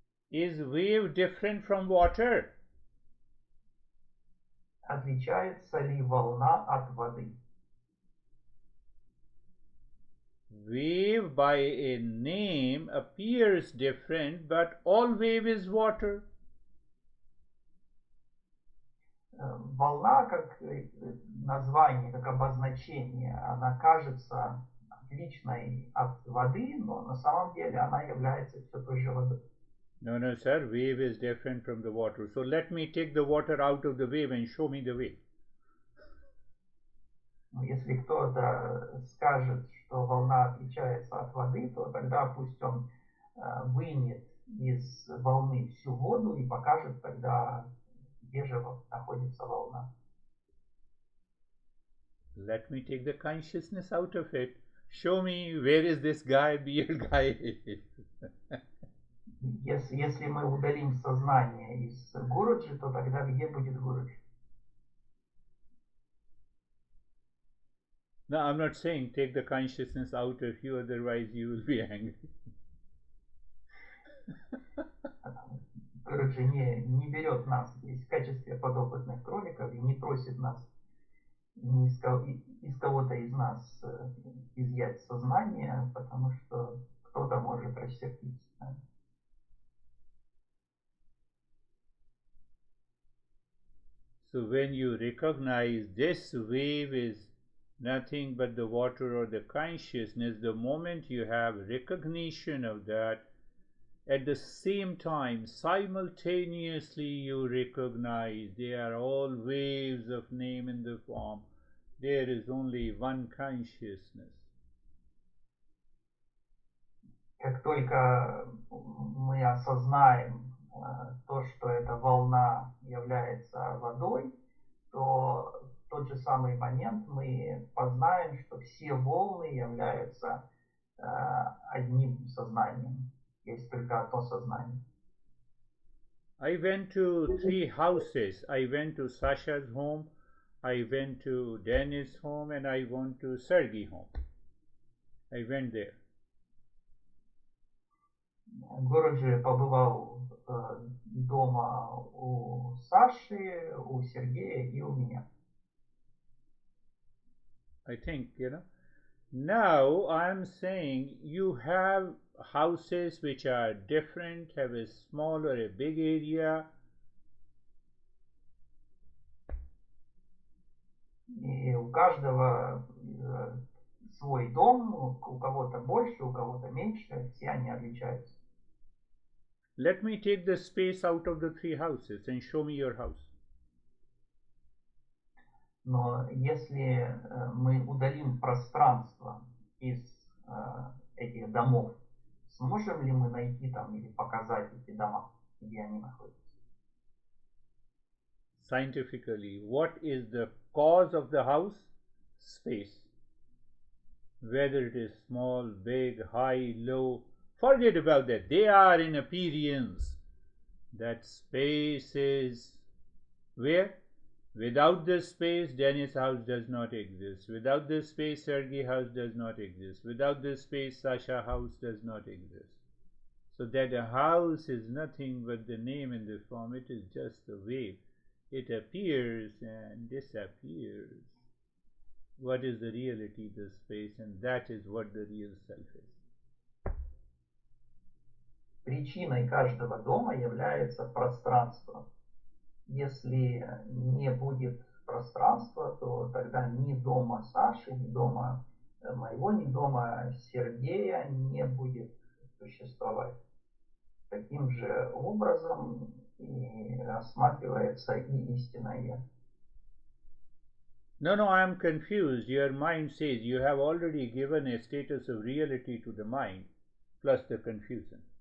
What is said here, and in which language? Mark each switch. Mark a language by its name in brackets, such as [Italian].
[English] Is wave different from water? [Russian] Отличается ли волна от воды? [English] Wave by a name appears different, but all wave is water. [Russian] Волна, как название, как обозначение, она кажется отличной от воды, но на самом деле она является все той же водой. [English] No, no, sir, wave is different from the water. So let me take the water out of the wave and show me the wave. [Russian] Если кто-то скажет, что волна отличается от воды, то тогда пусть он вынет из волны всю воду и покажет тогда, где же находится волна. [English] Let me take the consciousness out of it. Show me where is this guy, beard guy. [Russian] Если мы удалим сознание из Гуруджи, то тогда где будет Гуруджи? [English] No, I'm not saying take the consciousness out of you, otherwise you will be angry. [Russian] Гуруджи не берет нас здесь в качестве подопытных кроликов и не просит нас из кого-то из нас изъять сознание, потому что кто-то может рассердиться. [English] So when you recognize this wave is nothing but the water or the consciousness, the moment you have recognition of that, at the same time, simultaneously you recognize they are all waves of name in the form. There is only one consciousness. [Russian] Как только мы осознаем то, что эта волна является водой, то в тот же самый момент мы познаем, что все волны являются одним сознанием. Есть только одно сознание. [English] I went to 3 houses. I went to Sasha's home, I went to Dennis' home, and I went to Sergei's home. I went there. [Russian] Гуруджи побывал дома у Саши, у Сергея и у меня. [English] I think, Now I'm saying you have houses which are different, have a small or a big area. [Russian] И у каждого свой дом, у кого-то больше, у кого-то меньше, все они отличаются. [English] Let me take the space out of the 3 houses and show me your house. [Russian] Но если мы удалим пространство из этих домов, сможем ли мы найти там или показать эти дома, где они находятся? [English] Scientifically, what is the cause of the house? Space. Whether it is small, big, high, low, forget about that. They are in appearance. That space is where? Without this space, Dennis house does not exist. Without this space, Sergey house does not exist. Without this space, Sasha house does not exist. So that a house is nothing but the name and the form. It is just a wave. It appears and disappears. What is the reality, the space, and that is what the real self is. [Russian] Причиной каждого дома является пространство. Если не будет пространства, то тогда ни дома Саши, ни дома моего, ни дома Сергея не будет существовать. Таким же образом и рассматривается и истинное «я». [English] No, I am confused. Your mind says you have already given a status of reality to the mind, plus the confusion.